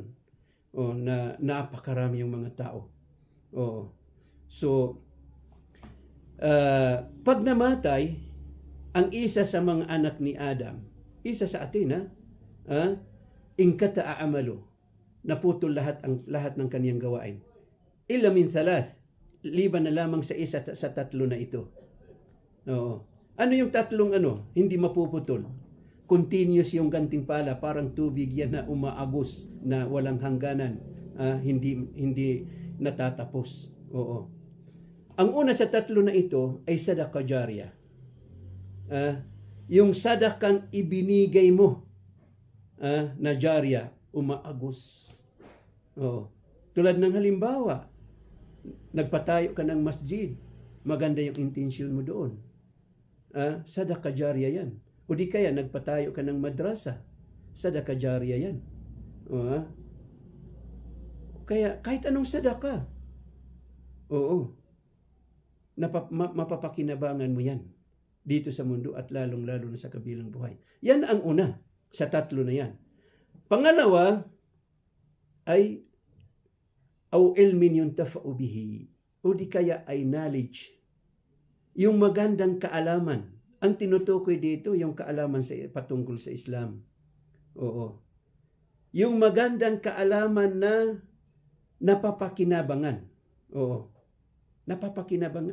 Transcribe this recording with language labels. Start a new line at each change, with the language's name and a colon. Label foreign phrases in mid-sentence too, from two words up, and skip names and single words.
Filipino: Na napakarami yung mga tao. So, pag namatay ang isa sa mga anak ni Adam, isa sa atin,
Arabic: انقطع عمله,
Filipino: naputol lahat ng kaniyang gawain.
Arabic: إلا من ثلاث,
Filipino: liban na lamang sa isa sa tatlo na ito. Ano yung tatlong hindi mapuputol? Continuous yung gantimpala, parang tubig yan na umaagos na walang hangganan, hindi natatapos. Ang una sa tatlo na ito ay
Arabic: صدقة جارية.
Filipino: Yung sadakang ibinigay mo na jariyah, umaagos. Tulad ng halimbawa, nagpatayo ka ng masjid, maganda yung intensyon mo doon.
Arabic: صدقة جارية
Filipino: yan. O di kaya nagpatayo ka ng madrasa,
Arabic: صدقة جارية
Filipino: yan. Kaya kahit anong sadaqah, mapapakinabangan mo yan dito sa mundo at lalong-lalo na sa kabilang buhay. Yan ang una sa tatlo na yan. Pangalawa ay
Arabic: أو علم ينتفع به,
Filipino: o di kaya ay knowledge, yung magandang kaalaman. Ang tinutukoy dito yung kaalaman patungkol sa Islam. Yung magandang kaalaman na napapakinabangan. Napapakinabangan.